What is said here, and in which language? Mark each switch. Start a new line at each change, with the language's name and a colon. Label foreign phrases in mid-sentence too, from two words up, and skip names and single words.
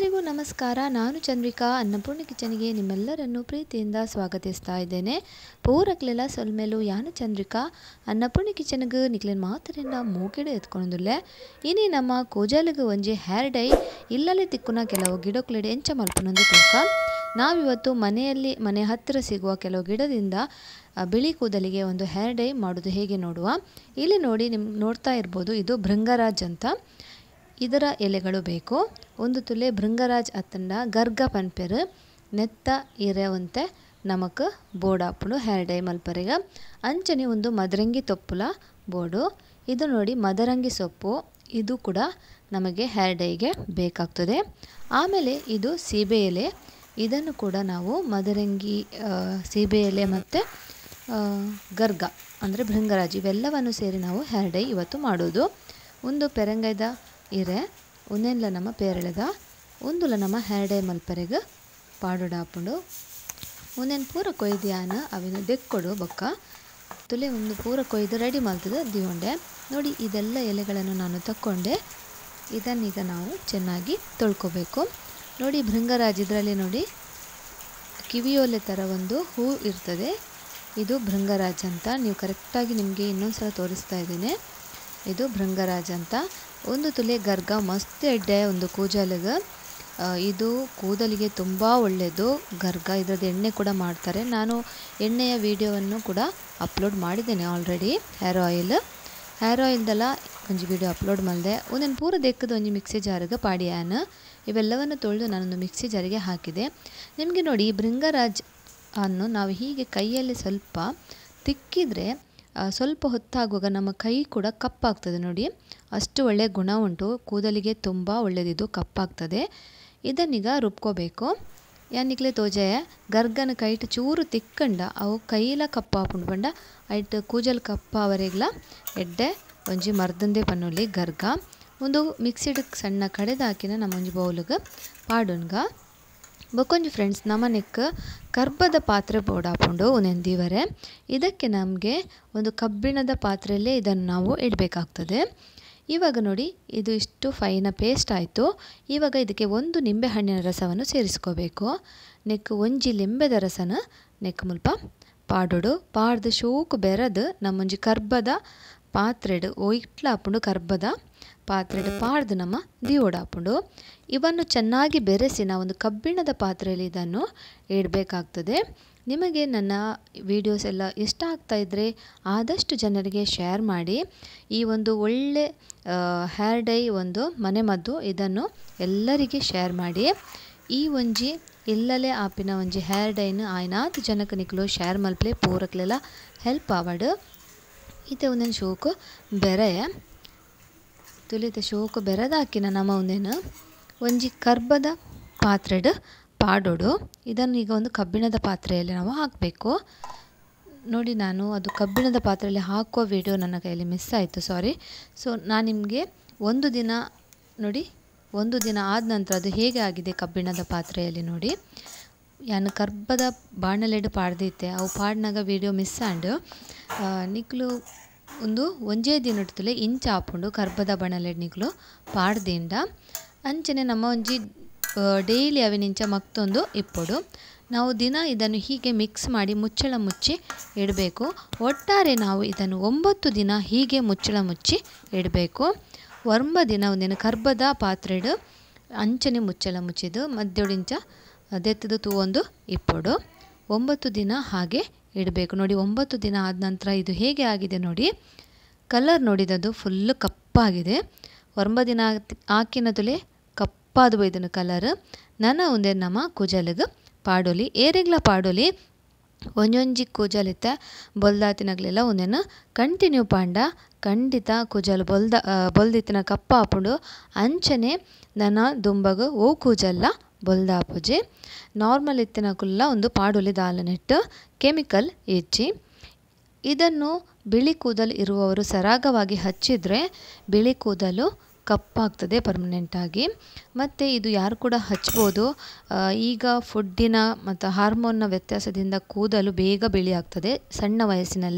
Kannada: ನಮಸ್ಕಾರ. ನಾನು ಚಂದ್ರಿಕಾ. ಅನ್ನಪೂರ್ಣ ಕಿಚನ್ಗೆ ನಿಮ್ಮೆಲ್ಲರನ್ನು ಪ್ರೀತಿಯಿಂದ ಸ್ವಾಗತಿಸ್ತಾ ಇದ್ದೇನೆ.
Tulu: ಪೂರಕ್ಲೆಲ್ಲ ಸೊಲ್ಮೇಲು ಯಾನು ಚಂದ್ರಿಕಾ ಅನ್ನಪೂರ್ಣ ಕಿಚನ್ಗೆ ನಿಕ್ಲೇನು ಮಾತರಿಂದ ಮೂಗಿಡೆ ಎತ್ಕೊಂಡುಲ್ಲೆ ಇನಿ ನಮ್ಮ ಕೂಜಾಲಿಗೆ ಒಂಜಿ
English: hair dye
Tulu: ಇಲ್ಲಲ್ಲಿ ತಿಕ್ಕುನ ಕೆಲವು ಗಿಡಕ್ಲೆಡೆ ಎಂಚ ಮಲ್ಪನೊಂದು ತೂಕ
Kannada: ನಾವಿವತ್ತು ಮನೆ ಹತ್ತಿರ ಸಿಗುವ ಕೆಲವು ಗಿಡದಿಂದ ಬಿಳಿ ಕೂದಲಿಗೆ ಒಂದು
English: hair dye
Kannada: ಮಾಡೋದು ಹೇಗೆ ನೋಡುವ. ಇಲ್ಲಿ ನೋಡಿ ನೋಡ್ತಾ ಇರ್ಬೋದು, ಇದು ಭೃಂಗರಾಜ್ ಅಂತ. ಇದರ ಎಲೆಗಳು ಬೇಕು.
Tulu: ಒಂದು ತುಲೆ ಭೃಂಗರಾಜ್ ಅತ್ತಂಡ ಗರ್ಗ ಪನ್ಪೆರು ನೆತ್ತ ಇರೆವಂತೆ ನಮಕ್ ಬೋಡಾಪುಡು
English: hair dye
Tulu: ಮಲ್ಪರೆಗ ಅಂಚನೆ ಒಂದು ಮದರಂಗಿ ತೊಪ್ಪುಲ ಬೋಡು.
Kannada: ಇದು ನೋಡಿ ಮದರಂಗಿ ಸೊಪ್ಪು, ಇದು ಕೂಡ ನಮಗೆ
English: hair dye-ge
Kannada: ಬೇಕಾಗ್ತದೆ. ಆಮೇಲೆ ಇದು ಸೀಬೆ ಎಲೆ, ಇದನ್ನು ಕೂಡ ನಾವು ಮದರಂಗಿ ಸೀಬೆ ಎಲೆ ಮತ್ತು ಗರ್ಗ ಅಂದರೆ ಭೃಂಗರಾಜ್ ಇವೆಲ್ಲವನ್ನು ಸೇರಿ ನಾವು
English: hair dye
Kannada: ಇವತ್ತು ಮಾಡೋದು.
Tulu: ಒಂದು ಪೆರಂಗೈದ ಇರೆ ಒಂದೆಲ್ಲ ನಮ್ಮ ಪೇರಳೆದ ಒಂದುಲ ನಮ್ಮ
English: hair dye
Tulu: ಮಲ್ಪರೆಗೆ ಪಾಡುಡಾಪುಂಡು ಒಂದೇನು ಪೂರ ಕೊಯ್ದಿಯಾನ ಅವಿನ ದೆಕ್ಕೊಡು ಬೊಕ್ಕ ತುಲೆ ಒಂದು ಪೂರ ಕೊಯ್ದು ರೆಡಿ ಮಾಡ್ತದೆ ದಿವಂಡೆ.
Kannada: ನೋಡಿ ಇದೆಲ್ಲ ಎಲೆಗಳನ್ನು ನಾನು ತಕ್ಕೊಂಡೆ. ಇದನ್ನೀಗ ನಾವು ಚೆನ್ನಾಗಿ ತೊಳ್ಕೊಬೇಕು. ನೋಡಿ ಭೃಂಗರಾಜ್ ಇದರಲ್ಲಿ ನೋಡಿ ಕಿವಿಯೋಲೆ ಥರ ಒಂದು ಹೂ ಇರ್ತದೆ, ಇದು ಭೃಂಗರಾಜ್ ಅಂತ. ನೀವು ಕರೆಕ್ಟಾಗಿ ನಿಮಗೆ ಇನ್ನೊಂದು ಸಲ ತೋರಿಸ್ತಾ ಇದ್ದೇನೆ. ಇದು ಭೃಂಗರಾಜ್ ಅಂತ.
Tulu: ಒಂದು ತುಲೆ ಗರ್ಗ ಮಸ್ತ್ ಎಡ್ಡೆ
Kannada: ಒಂದು ಕೂದಲಿಗೆ, ಇದು ಕೂದಲಿಗೆ ತುಂಬ ಒಳ್ಳೆಯದು ಗರ್ಗ. ಇದರದ್ದು ಎಣ್ಣೆ ಕೂಡ ಮಾಡ್ತಾರೆ. ನಾನು ಎಣ್ಣೆಯ ವಿಡಿಯೋವನ್ನು ಕೂಡ ಅಪ್ಲೋಡ್ ಮಾಡಿದ್ದೇನೆ ಆಲ್ರೆಡಿ.
English: hair oil-delle
Tulu: ಒಂಜಿ ವಿಡಿಯೋ ಅಪ್ಲೋಡ್ ಮಾಡಿದೆ. ಒಂದೇನು ಪೂರ ದೆಕ್ಕದ ಒಂಜಿ ಮಿಕ್ಸಿ ಜಾರಿಗೆ ಪಾಡಿಯಾನ
Kannada: ಇವೆಲ್ಲವನ್ನು ತೊಳೆದು ನಾನೊಂದು ಮಿಕ್ಸಿ ಜಾರಿಗೆ ಹಾಕಿದೆ. ನಿಮಗೆ ನೋಡಿ ಈ ಭೃಂಗರಾಜ್ ಅನ್ನು ನಾವು ಹೀಗೆ ಕೈಯಲ್ಲಿ ಸ್ವಲ್ಪ ತಿಕ್ಕಿದರೆ ಸ್ವಲ್ಪ ಹೊತ್ತಾಗುವಾಗ ನಮ್ಮ ಕೈ ಕೂಡ ಕಪ್ಪಾಗ್ತದೆ. ನೋಡಿ ಅಷ್ಟು ಒಳ್ಳೆಯ ಗುಣ ಉಂಟು, ಕೂದಲಿಗೆ ತುಂಬ ಒಳ್ಳೆಯದಿದು, ಕಪ್ಪಾಗ್ತದೆ. ಇದನ್ನೀಗ ರುಬ್ಕೋಬೇಕು.
Tulu: ಯಾನಿಕ್ಲೆ ತೋಜೆ ಗರ್ಗನ ಕೈಟ್ ಚೂರು ತಿಕ್ಕಂಡ ಅವು ಕೈಲ ಕಪ್ಪಾಪುಂಡು ಪಂಡ ಐಟ್ ಕೂಜಲ್ ಕಪ್ಪಾವರೆಗ್ಲ ಎಡ್ಡೆ ಒಂಜಿ ಮರ್ದಂದೆ ಪನ್ನುಲಿ ಗರ್ಗ ಒಂದು ಮಿಕ್ಸಿಡ್ ಸಣ್ಣ ಕಡೆದಾಕಿನ ನಮ್ಮ ಒಂಜಿ ಬೌಲ್ಗೆ ಪಾಡುನ್ಗ ಬೊಕೊಂಜಿ ಫ್ರೆಂಡ್ಸ್ ನಮ್ಮನೆಕ್ ಕರ್ಬದ ಪಾತ್ರೆ ಬೋಡಾಪುಂಡು ಒಂದೆಂದಿವರೆ.
Kannada: ಇದಕ್ಕೆ ನಮಗೆ ಒಂದು ಕಬ್ಬಿಣದ ಪಾತ್ರೆಯಲ್ಲೇ ಇದನ್ನು ನಾವು ಇಡಬೇಕಾಗ್ತದೆ. ಇವಾಗ ನೋಡಿ ಇದು ಇಷ್ಟು ಫೈನ ಪೇಸ್ಟ್ ಆಯಿತು. ಇವಾಗ ಇದಕ್ಕೆ ಒಂದು ನಿಂಬೆ ಹಣ್ಣಿನ ರಸವನ್ನು ಸೇರಿಸ್ಕೋಬೇಕು.
Tulu: ನೆಕ್ ಒಂಜಿ ಲಿಂಬೆದ ರಸನ ನೆಕ್ ಮುಲ್ಪ ಪಾಡೋಡು ಪಾಡ್ದು ಶೋಕು ಬೆರೆದು ನಮ್ಮೊಂಜಿ ಕರ್ಬದ ಪಾತ್ರೆಡು ಇಟ್ಲಾಪುಂಡು ಕರ್ಬದ ಪಾತ್ರೆಡು ಪಾಡ್ದು ನಮ್ಮ ದಿಯೋಡಾಪುಂಡು.
Kannada: ಇವನ್ನು ಚೆನ್ನಾಗಿ ಬೆರೆಸಿ ನಾವು ಒಂದು ಕಬ್ಬಿಣದ ಪಾತ್ರೆಯಲ್ಲಿ ಇದನ್ನು ಇಡಬೇಕಾಗ್ತದೆ. ನಿಮಗೆ ನನ್ನ ವಿಡಿಯೋಸ್ ಎಲ್ಲ ಇಷ್ಟ ಆಗ್ತಾ ಇದ್ದರೆ ಆದಷ್ಟು ಜನರಿಗೆ ಶೇರ್ ಮಾಡಿ. ಈ ಒಂದು ಒಳ್ಳೆ
English: hair dye
Kannada: ಒಂದು ಮನೆಮದ್ದು, ಇದನ್ನು ಎಲ್ಲರಿಗೆ ಶೇರ್ ಮಾಡಿ.
Tulu: ಈ ಒಂಜಿ ಇಲ್ಲಲೇ ಆಪಿನ ಒಂಜಿ
English: hair dye-na
Tulu: ಆಯ್ನಾತ್ ಜನಕ್ಕೆ ನಿಕ್ಲು ಶೇರ್ ಮಲ್ಪಲೆ ಪೂರಕ್ಲೆಲ್ಲ ಹೆಲ್ಪ್ ಆವಡು. ಇತ್ತೆ ಒಂದೇನು ಶೋಕು ಬೆರೆ ತುಲಿತ ಶೋಕು ಬೆರೆದಾಕಿನ ನಮ್ಮ ಒಂದೇನು ಒಂಜಿ ಕರ್ಬದ ಪಾತ್ರೆಡು ಪಾಡೋಡು.
Kannada: ಇದನ್ನು ಈಗ ಒಂದು ಕಬ್ಬಿಣದ ಪಾತ್ರೆಯಲ್ಲಿ ನಾವು ಹಾಕಬೇಕು. ನೋಡಿ ನಾನು ಅದು ಕಬ್ಬಿಣದ ಪಾತ್ರೆಯಲ್ಲಿ ಹಾಕುವ ವಿಡಿಯೋ ನನ್ನ ಕೈಯಲ್ಲಿ ಮಿಸ್ ಆಯಿತು, ಸಾರಿ. ಸೊ ನಾನು ನಿಮಗೆ ಒಂದು ದಿನ ಆದ ನಂತರ ಅದು ಹೇಗೆ ಆಗಿದೆ ಕಬ್ಬಿಣದ ಪಾತ್ರೆಯಲ್ಲಿ ನೋಡಿ.
Tulu: ಯಾನು ಕರ್ಬದ ಬಾಣಲೆಡು ಪಾಡ್ದಿತ್ತೆ ಅವು ಪಾಡ್ನಾಗ ವಿಡಿಯೋ ಮಿಸ್ ಆಂಡು ನಿಕ್ಲು ಒಂಜೇ ದಿನ ತುಲೆ ಇಂಚ ಆಪುಂಡು ಕರ್ಬದ ಬಾಣಲೆಡು ನಿಕ್ಲು ಪಾಡ್ದಿಂಡ ಅಂಚನೆ ನಮ್ಮ ಒಂಜಿ ಡೈಲಿ ಅವಿನಿಂಚ ಮತ್ತೊಂದು ಇಪ್ಪೊಡು.
Kannada: ನಾವು ದಿನ ಇದನ್ನು ಹೀಗೆ ಮಿಕ್ಸ್ ಮಾಡಿ ಮುಚ್ಚಳ ಮುಚ್ಚಿ ಇಡಬೇಕು. ಒಟ್ಟಾರೆ ನಾವು ಇದನ್ನು 9 ದಿನ ಹೀಗೆ ಮುಚ್ಚಳ ಮುಚ್ಚಿ ಇಡಬೇಕು.
Tulu: 9 ದಿನ ಒಂದೇನು ಕರ್ಬದ ಪಾತ್ರೆಡು ಅಂಚನೆ ಮುಚ್ಚಳ ಮುಚ್ಚಿದು ಮಧ್ಯೋಡಿಂಚ ದೆತ್ತದು ತೂವೊಂದು ಇಪ್ಪೊಡು
Kannada: 9 ದಿನ ಹಾಗೆ ಇಡಬೇಕು. ನೋಡಿ 9 ದಿನ ಆದ ನಂತರ ಇದು ಹೇಗೆ ಆಗಿದೆ ನೋಡಿ. ಕಲರ್ ನೋಡಿದದು ಫುಲ್ಲು ಕಪ್ಪಾಗಿದೆ.
Tulu: 9 ದಿನ ಹಾಕಿನ ತುಲೆ ಕಪ್ಪಾದು ಬೈದನು ಕಲರ್. ನನ್ನ ಒಂದೇ ನಮ್ಮ ಕೂಜಲಿಗೆ ಪಾಡೋಲಿ ಏರೆಗ್ಲ ಪಾಡೋಲಿ ಒಂಜೊಂಜಿ ಕೂಜಲಿತ್ತೆ ಬೊಲ್ದಾತಿನಾಗಲೆಲ್ಲ ಒಂದೇನು ಕಂಟಿನ್ಯೂ ಪಾಂಡ ಖಂಡಿತ ಕೂಜಲು ಬೊಲ್ದಿತ್ತಿನ ಕಪ್ಪ ಆಪುಂಡು. ಅಂಚನೆ ನನ್ನ ದುಂಬಗು ಓ ಕೂಜಲ್ಲ ಬೊಲ್ದಾಪುಜಿ ನಾರ್ಮಲ್ ಇತ್ತಿನಕುಲ್ಲ ಒಂದು ಪಾಡೋಲಿ ದಾಲನೆಟ್ಟು ಕೆಮಿಕಲ್ ಹೆಚ್ಚಿ.
Kannada: ಇದನ್ನು ಬಿಳಿ ಕೂದಲು ಇರುವವರು ಸರಾಗವಾಗಿ ಹಚ್ಚಿದರೆ ಬಿಳಿ ಕೂದಲು ಕಪ್ಪಾಗ್ತದೆ ಪರ್ಮನೆಂಟಾಗಿ. ಮತ್ತು ಇದು ಯಾರು ಕೂಡ ಹಚ್ಬೋದು. ಈಗ ಫುಡ್ಡಿನ ಮತ್ತು ಹಾರ್ಮೋನ್ನ ವ್ಯತ್ಯಾಸದಿಂದ ಕೂದಲು ಬೇಗ ಬಿಳಿ ಆಗ್ತದೆ ಸಣ್ಣ ವಯಸ್ಸಿನಲ್ಲೇ.